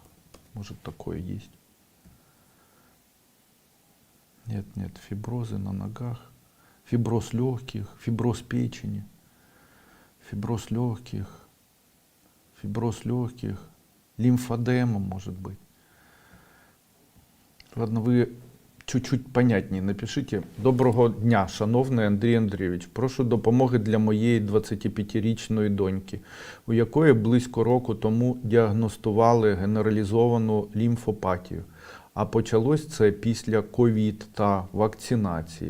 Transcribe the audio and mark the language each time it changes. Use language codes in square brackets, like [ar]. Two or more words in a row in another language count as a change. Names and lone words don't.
[ru] Может такое есть? Нет, фиброзы на ногах. Фиброз легких, фиброз печени. Фиброз легких. Лимфодема может быть. Ладно, [uk] ви чуть-чуть понятніше напишіть. Доброго дня, шановний Андрій Андрійович. Прошу допомоги для моєї 25-річної доньки, у якої близько року тому діагностували генералізовану лімфопатію. А почалось це після ковід та вакцинації.